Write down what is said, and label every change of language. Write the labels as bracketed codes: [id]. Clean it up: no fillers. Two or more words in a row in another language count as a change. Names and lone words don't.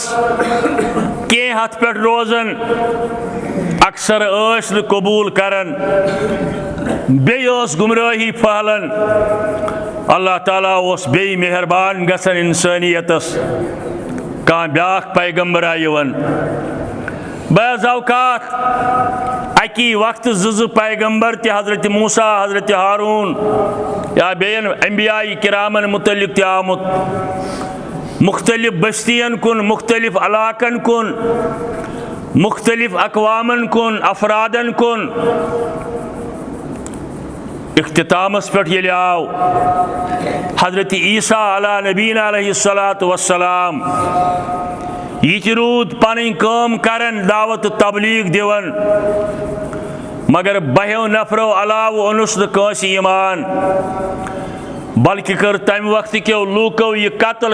[ks] के हथ पे रोजन अक्सर कबूल करन बेस गुमराही फहलन अल्लाह ताला उस बे मेहरबान गसन इंसानियतस कह ब्याख पैगंबरा यवन बाज़ औक़ात अकी वक्त ज़ पैगंबर ते हज़रत मूसा हज़रत हारून या बेन अंबियाई किरामन मुतल्लिक़ ते आमुत मुख्तलिफ बस्तियन कुन मुख्तलिफ अलाकन कुन मुख्तलिफ अक़वामन कुन अफरादन कुन इख्तितामस पे ये आव हजरत ईसा [ar] على نبينا عليه الصلاة والسلام [ks] ये रूद पन काम करन दावत तबलीग दिवन मगर बहो नफरों अलाव ओनुस नस ईमान बल्कि कर तम वक्त के लूको यह कत्ल